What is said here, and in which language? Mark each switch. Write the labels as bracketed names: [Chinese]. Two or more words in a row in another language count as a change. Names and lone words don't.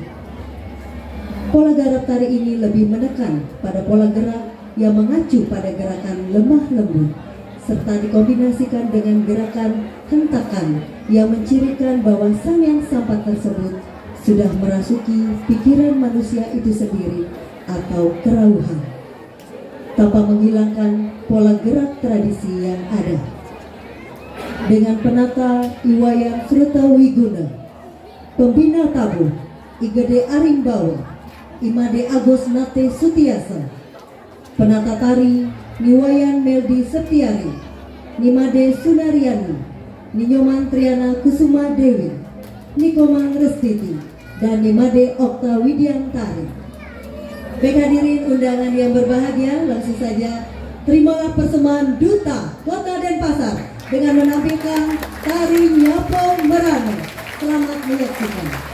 [Indonesian] Pola garap tari ini lebih menekan pada pola gerak yang mengacu pada gerakan lemah lembut, serta dikombinasikan dengan gerakan hentakan yang mencirikan bahwa Sangyang Sampah tersebut sudah merasuki pikiran manusia itu sendiri atau kerauhan, tanpa menghilangkan pola gerak tradisi yang ada. Dengan penata Iwayan Sruta Wiguna, pembina tabuh Igede Arimbawa, Imade Agus Nate Sutiasa, penata tari Niwayan Meldi Septiari, Nimade Sunariani, Ninyoman Triana Kusuma Dewi, Nikomang Restiti, dan Nimade Okta Widiantari. Baik hadirin undangan yang berbahagia, langsung saja terimalah persembahan Duta Kota Denpasar dengan menampilkan tari Nyapu Merana. Selamat menyaksikan.